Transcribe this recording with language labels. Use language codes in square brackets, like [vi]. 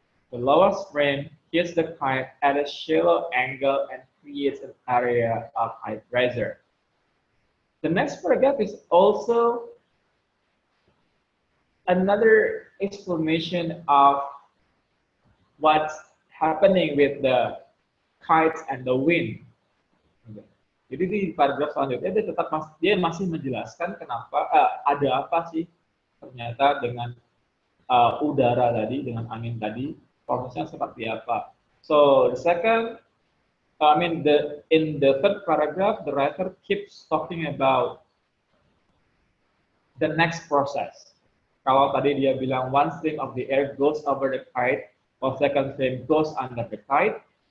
[en] The lower stream hits the kite at a shallow angle and creates an area of high pressure. The next paragraph is also another explanation of what's happening with the kites and the wind. [id] Jadi di paragraf selanjutnya dia masih menjelaskan kenapa ada apa sih ternyata dengan udara tadi, dengan angin tadi, prosesnya seperti apa. [en] So the second, in the third paragraph, the writer keeps talking about the next process. [id] Kalau tadi dia bilang [en] one stream of the air goes over the kite, or second stream goes under the kite.